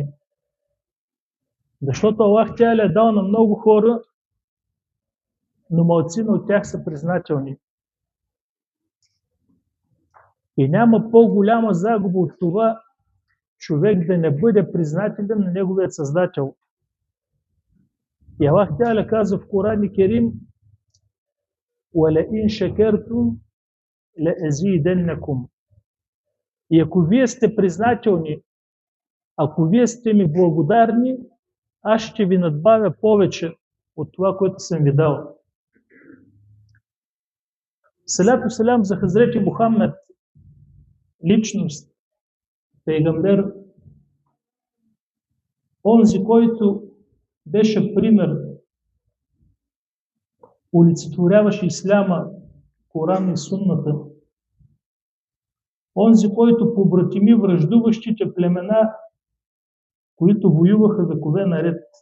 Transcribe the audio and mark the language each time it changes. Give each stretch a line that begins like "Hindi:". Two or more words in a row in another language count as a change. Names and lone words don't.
Bulgarian: Защото Аллах тя е дал на много хора, но малцина от тях са признателни. И няма по-голяма загуба от това човек да не бъде признателен на неговият Създател. И Аллах тя казва в Коран Керим:
Arabic: وَلَئِنْ شَكَرْتُمْ لَأَزِيدَنَّكُمْ.
Bulgarian: И ако вие сте признателни, ако вие сте ми благодарни, аз ще ви надбавя повече от това, което съм ви дал.
Arabic: صلاة سلام
Bulgarian: за Хазрети Мухаммед, личност, пейгамбер, онзи, който беше пример, олицетворяваше исляма, Коран и сунната, онзи, който побратими враждуващите племена, които воюваха векове наред.